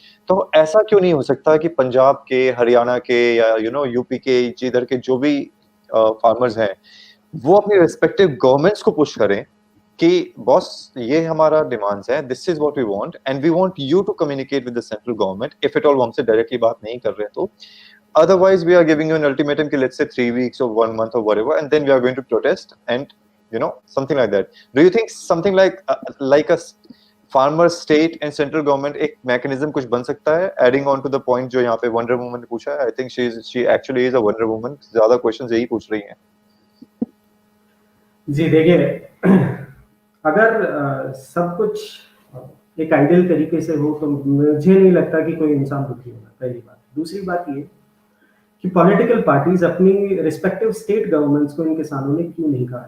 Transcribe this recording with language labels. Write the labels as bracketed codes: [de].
[hi] तो ऐसा क्यों नहीं हो सकता कि पंजाब के, हरियाणा के, या यूपी के, जिधर के जो भी फार्मर्स हैं, वो अपनी रिस्पेक्टिव गवर्नमेंट्स को पुश करें कि बॉस ये हमारा डिमांड्स है, [en] this is what we want and we want you to communicate with the central government, if it all [hi] हमसे डायरेक्टली बात नहीं कर रहे तो [en] otherwise we are giving you an ultimatum ki let's say 3 weeks or 1 month or whatever, and then we are going to protest, and something like that. Do you think something like a farmer state and central government [hi] एक mechanism कुछ बन सकता है, [en] adding on to the point [hi] जो यहाँ पे wonder woman ने पूछा है? [en] I think she actually is a wonder woman, [hi] ज्यादा questions यही पूछ रही हैं। जी देखिए, अगर सब कुछ एक आइडियल तरीके से हो तो मुझे नहीं लगता कि कोई इंसान दुखी होगा, पहली बात। दूसरी बात ये कि पॉलिटिकल पार्टीज अपनी रिस्पेक्टिव स्टेट गवर्नमेंट्स को इन किसानों ने क्यों नहीं कहा।